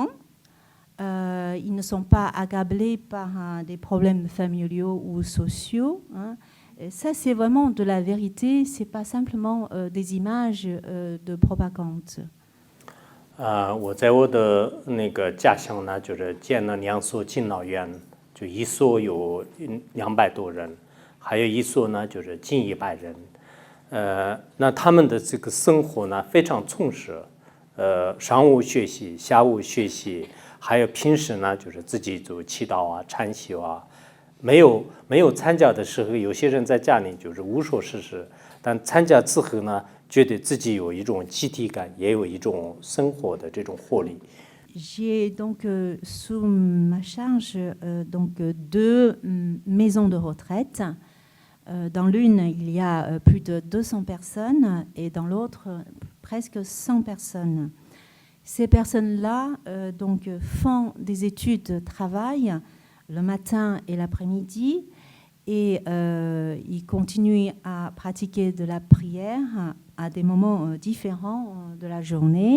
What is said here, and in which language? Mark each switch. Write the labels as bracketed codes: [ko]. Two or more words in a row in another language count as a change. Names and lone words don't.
[fr] Ils ne sont pas accablés par des problèmes familiaux ou sociaux. Hein. Et ça, c'est vraiment de la vérité, ce n'est pas simplement des images de propagande. [zh] 我在我的那个家乡呢，就是建了2所敬老院，就一所有200多人，还有一所呢就是近100人。那他们的这个生活呢非常充实，上午学习，下午学习。还有平时呢，就是自己做祈祷啊、禅修啊，没有参加的时候，有些人在家里就是无所事事，但参加之后呢，觉得自己有一种集体感，也有一种生活的这种活力。 [fr] J'ai donc sous ma charge donc 2 maisons de retraite. Dans l'une, il y a plus de 200 personnes et dans l'autre, presque 100 personnes. Ces personnes-là donc font des études, travaillent le matin et l'après-midi et ils continuent à pratiquer de la prière à des moments différents de la journée.